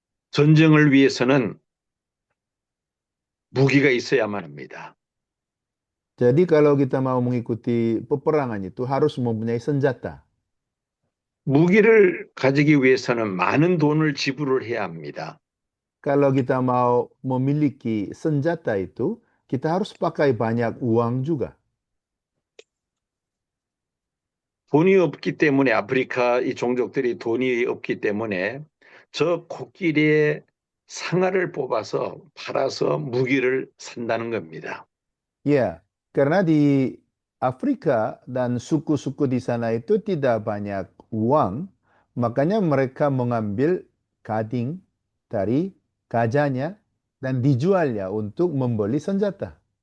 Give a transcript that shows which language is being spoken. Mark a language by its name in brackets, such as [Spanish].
[Korean] 전쟁을 위해서는 무기가 있어야만 합니다. [Indonesian] Jadi kalau kita mau mengikuti peperangan itu harus mempunyai senjata. [Korean] 무기를 가지기 위해서는 많은 돈을 지불을 해야 합니다. [Indonesian] Kalau kita mau memiliki senjata itu, kita harus pakai banyak uang juga. [Korean] 돈이 없기 때문에 아프리카 이 종족들이 돈이 없기 때문에 저 코끼리의 상아를 뽑아서 팔아서 무기를 산다는 겁니다. [Indonesian] Ya, karena di Afrika dan suku-suku di sana itu tidak banyak uang, makanya mereka mengambil gading dari gajahnya dan dijualnya untuk membeli senjata.